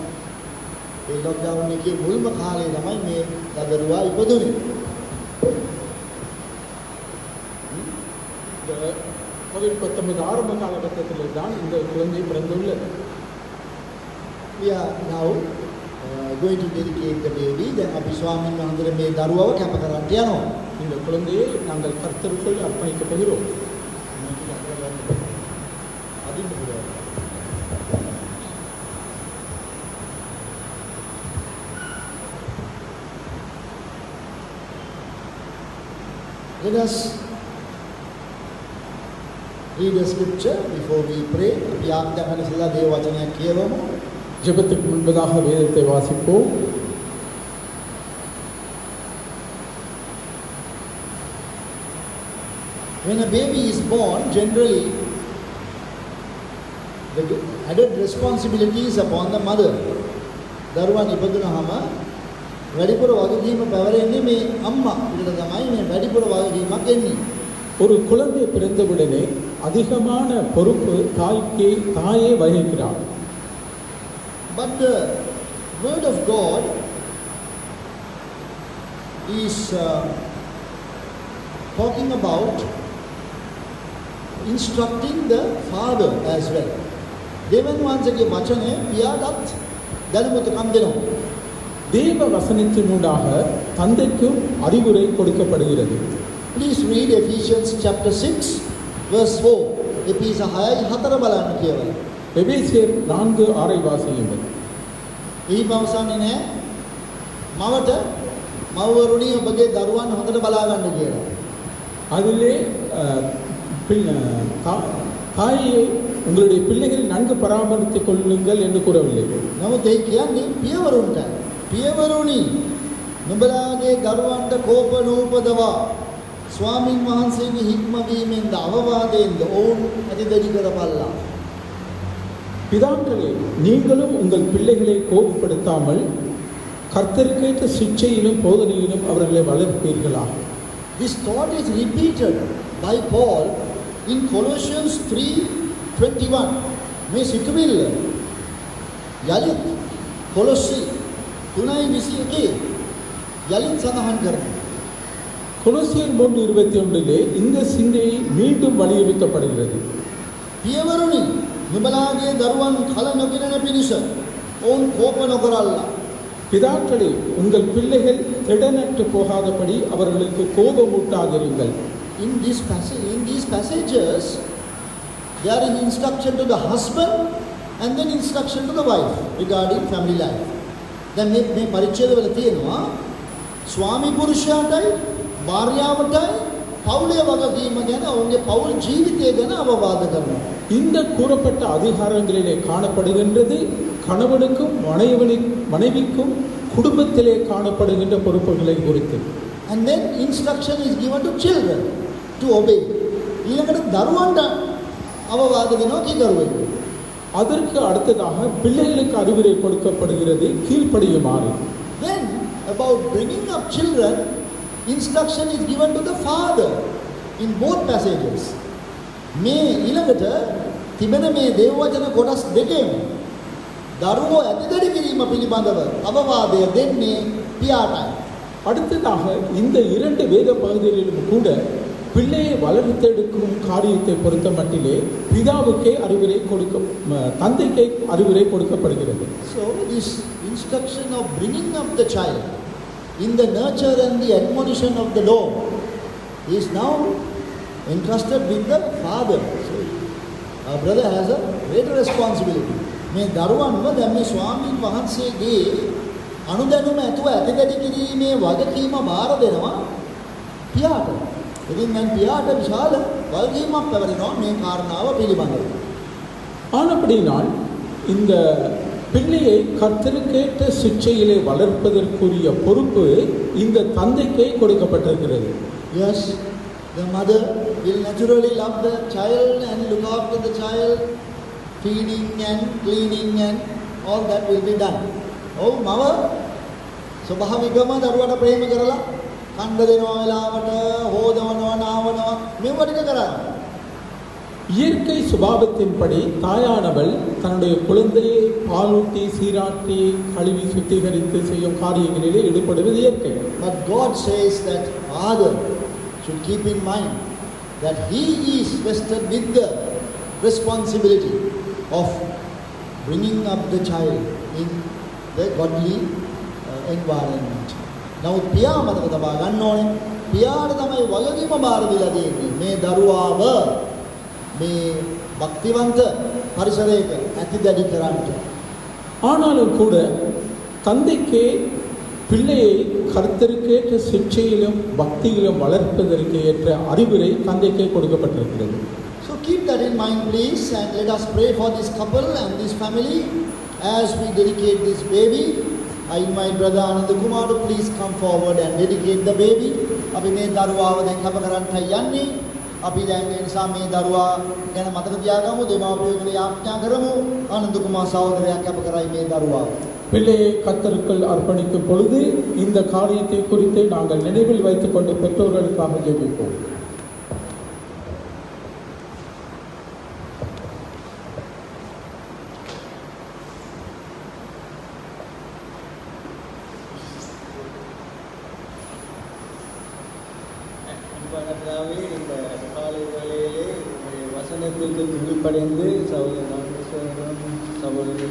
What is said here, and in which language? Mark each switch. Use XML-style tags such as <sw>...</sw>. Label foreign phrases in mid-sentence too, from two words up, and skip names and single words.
<si>ඒ lockdown එකේ මුල්ම කාලේ තමයි මේ දරුවා ඉපදුනේ.</si> <ta>இந்த COVID-19 ஆரம்ப காலகட்டத்தில் தான் இந்த குழந்தை பிறந்துள்ளது.</ta> <en>We are now going to dedicate the baby.</en> <si>Then අපි ස්වාමීන් වහන්සේ මේ දරුවව කැප කරන්න යනවා.</si> <ta>இந்த குழந்தையை நாங்கள் கர்த்தருக்குள் அர்ப்பணிக்கப் போகிறோம்.</ta> <en>Let us read the scripture before we pray.</en> <si>අපි ආඥාකරන ඉස්සලා දේව වචනයක් කියවමු.</si> <ta>ஜெபத்துக்கு முன்பதாக வேதத்தை வாசிப்போம்.</ta> <en>When a baby is born, generally the added responsibilities upon the mother.</en> <si>දරුවන් ඉපදුනහම වැඩිපුර වගකීම පැවරෙන්නේ මේ අම්මා පිටට තමයි මේ වැඩිපුර වගකීමක් එන්නේ.</si> <ta>ஒரு குழந்தை பிறந்தவுடனே அதிகமான பொறுப்பு தாயே வகிக்கிறார்.</ta> <en>But the word of God is talking about instructing the father as well.</en> <si>දෙවන් වහන්සේගේ වචනේ පියාටත් දැනුමතුකම් දෙනවා.</si> <ta>தேவ வசனத்தினூடாக தந்தைக்கும் அறிவுரை கொடுக்கப்படுகிறது.</ta> <en>Please read Ephesians chapter 6 verse 4.</en> <si>එපිස 6:4 බලන්න කියවල.</si> <ta>எபேசியர் 4:6 வாசியுங்கள்.</ta> <si>එහි පවසන්නේ නැහැ මවට මව්වරුනි ඔබගේ දරුවන් හොඳට බලා ගන්න කියලා.</si> <ta>அதிலே தாயை உங்களுடைய பிள்ளைகளை நன்கு பராமரித்துக் கொள்ளுங்கள் என்று கூறவில்லை.</ta> <si>නමුත් ඒ කියන්නේ පියවරුන්ට. පියවරුනි නුඹලාගේ දරුවන්ට කෝප නූපදවා ස්වාමින් වහන්සේගේ හික්මවීමෙන්ද අවවාදයෙන්ද ඔවුන් ඇතිදැඩි කරපල්ලා.</si> <ta>பிதாக்களே, நீங்களும் உங்கள் பிள்ளைகளை கோபப்படுத்தாமல் கர்த்தருக்கேற்ற சிட்சையிலும் போதனையிலும் அவர்களை வளர்ப்பீர்களாக.</ta> <en>This thought is repeated by Paul in Colossians 3:21.</en> <si>මේ සිතුවිල්ල යලිත් කොලොස්සි 3:21 යලිත් සඳහන් කරනවා.</si> <ta>கொலோசியர் 3:21 இந்த சிந்தையை மீண்டும் வலியுறுத்தப்படுகிறது.</ta> <si>පියවරුනි නුඹලාගේ දරුවන් කල නොකිරෙන පිණිස ඔවුන් කෝප නොකරල්ලා.</si> <ta>பிதாக்களே, உங்கள் பிள்ளைகள் திடனற்று போகாதபடி அவர்களுக்கு கோபமூட்டாதிருங்கள்.</ta> <en>In these passages there is instruction to the husband and then instruction to the wife regarding family life.</en> <si>දැන් මේ පරිච්ඡේදවල තියෙනවා ස්වාමි පුරුෂයාටයි භාර්යාවටයි පවුලේ වගකීම ගැන ඔවුන්ගේ පවුල් ජීවිතය ගැන අවවාද කරනවා.</si> <ta>இந்த கூறப்பட்ட அதிகாரங்களிலே காணப்படுகின்றது கணவனுக்கும் மனைவிக்கும் குடும்பத்திலே காணப்படுகின்ற பொறுப்புகளை குறித்து.</ta> <en>And then instruction is given to children to obey.</en> <si>ඊළඟට දරුවන්ට අවවාද දෙනවා කීකරුවෙක්.</si> <ta>அதற்கு அடுத்ததாக பிள்ளைகளுக்கு அறிவுரை கொடுக்கப்படுகிறது கீழ்ப்படியுமாறு.</ta> <en>Then about bringing up children, instruction is given to the father in both passages.</en> <si>මේ ඊළඟට තිබෙන මේ දේව වචන කොටස් දෙකෙන් දරුවෝ ඇතිදැඩි කිරීම පිළිබඳව අවවාදය දෙන්නේ පියාටයි.</si> <ta>அடுத்ததாக இந்த இரண்டு வேத பகுதிகளிலும் கூட பிள்ளையை வளர்த்தெடுக்கும் காரியத்தை பொறுத்த மட்டிலே பிதாவுக்கே தந்தைக்கே அறிவுரை கொடுக்கப்படுகிறது.</ta> <en>So this instruction of bringing up the child in the nurture and the admonition of the Lord is now entrusted with the father. So our brother has a greater responsibility.</en> <si>මේ දරුවන්ව දැන් මේ ස්වාමීන් වහන්සේගේ අනුදැනුම ඇතුව ඇතිදැඩි කිරීමේ වගකීම බාර දෙනවා පියාට. ඉතින් දැන් පියාට විශාල වගකීමක් පැවරෙනවා මේ කාරණාව පිළිබඳව.</si> <ta>ஆனபடினால் இந்த பிள்ளையை கர்த்தருக்கேற்ற சிட்சையிலே வளர்ப்பதற்குரிய பொறுப்பு இந்த தந்தைக்கே கொடுக்கப்பட்டிருக்கிறது.</ta> <en>Yes, the mother will naturally love the child and look after the child, feeding and cleaning and all that will be done.</en> <si>Oh, මව ස්වභාවිකවම දරුවට ප්‍රේම කරලා කන්න දෙනවා වෙලාවට හොදවනවා නාවනවා මේව ටික කරන්නේ.</si> <ta>இயற்கை சுபாவத்தின்படி தாயானவள் தன்னுடைய குழந்தையை பாலூட்டி சீராட்டி கழுவி சுத்திகரித்து செய்யும் காரியங்களிலே ஈடுபடுவது இயற்கை.</ta> <en>But God says that father should keep in mind that he is vested with the responsibility of bringing up the child in the godly environment.</en> <si>නමුත් පියා මතක තබා ගන්න ඕනේ පියාට තමයි වගකීම බාර දීලා තියෙන්නේ මේ දරුවාව මේ භක්තිවන්ත පරිසරයක ඇතිදැඩි කරන්න.</si> <ta>ஆனாலும் கூட தந்தைக்கு பிள்ளையை கர்த்தருக்கேற்ற சிக்ஷையிலும் பக்தியிலும் வளர்ப்பதற்கு ஏற்ற அறிவுரை தந்தைக்கே கொடுக்கப்பட்டிருக்கிறது.</ta> <en>So keep that in mind please, and let us pray for this couple and this family as we dedicate this baby. I invite brother Anand Kumar to please come forward and dedicate the baby.</en> <si>අපි මේ දරුවාව දැන් කැප කරන්නයි යන්නේ. අපි දැන් ඒ නිසා මේ දරුවා ගැන මතක තියාගමු, දෙමාපියෝගේ යාඥා කරමු. ආනන්ද කුමාර සහෝදරයා කැප කරයි මේ දරුවාව.</si> <ta>பிள்ளையை கர்த்தருக்குள் அர்ப்பணிக்கும் பொழுது இந்த காரியத்தை குறித்து நாங்கள் நினைவில் வைத்துக் கொண்டு பெற்றோர்களுக்காக ஜெபிப்போம். அன்பானவர்களாகவே இந்த காலை வேளையிலே வசனத்திற்கு கீழ்ப்படைந்து சகோதரி</ta>